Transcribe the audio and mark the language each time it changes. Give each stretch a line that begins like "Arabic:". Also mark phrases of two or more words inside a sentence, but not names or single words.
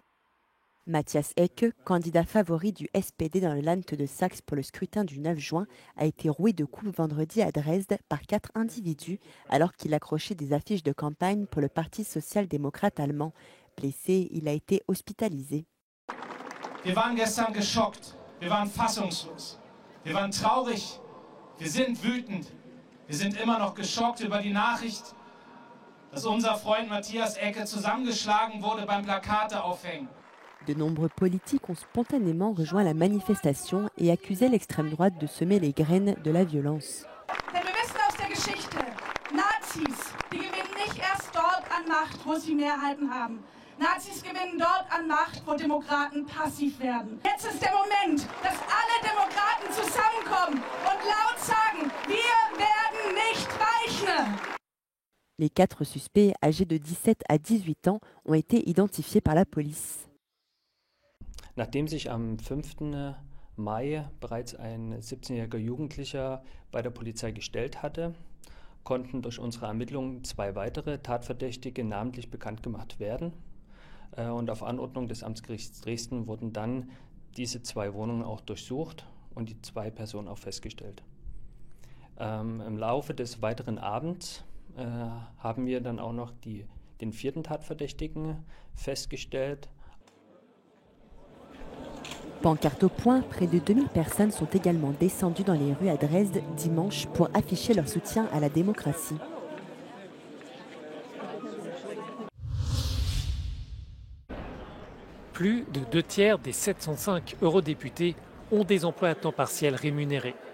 French: Matthias Ecke, candidat favori du SPD dans le Land de Saxe pour le scrutin du 9 juin, a été roué de coups vendredi à Dresde par 4 individus alors qu'il accrochait des affiches de campagne pour le Parti social-démocrate allemand. Blessé, il a été hospitalisé.
German: Wir waren gestern geschockt, wir waren fassungslos, wir waren traurig, wir sind wütend, wir sind immer noch geschockt über die Nachricht, dass unser Freund Matthias Ecke zusammengeschlagen wurde beim Plakate aufhängen.
French: De nombreux politiques ont spontanément rejoint la manifestation et accusé l'extrême droite de semer les graines de la violence.
German: Denn wir wissen aus der Geschichte, Nazis, die gewinnen nicht erst dort an Macht, wo sie Mehrheiten haben. Nazis gewinnen dort an Macht, wo Demokraten passiv werden. Jetzt ist der Moment, dass alle Demokraten zusammenkommen und laut sagen, wir werden nicht weichen.
French: Les 4 suspects âgés de 17 à 18 ans ont été identifiés par la police.
German: Nachdem sich am 5. Mai bereits ein 17-jähriger Jugendlicher bei der Polizei gestellt hatte, konnten durch unsere Ermittlungen 2 weitere Tatverdächtige namentlich bekannt gemacht werden. Und auf Anordnung des Amtsgerichts Dresden wurden dann diese 2 Wohnungen auch durchsucht und die 2 Personen auch festgestellt. Im Laufe des weiteren Abends haben wir dann auch noch den 4. Tatverdächtigen festgestellt.
French: Pancarte au point, près de 2000 personnes sont également descendues dans les rues à Dresde dimanche pour afficher leur soutien à la démocratie. Plus de 2 tiers des 705 eurodéputés ont des emplois à temps partiel rémunérés.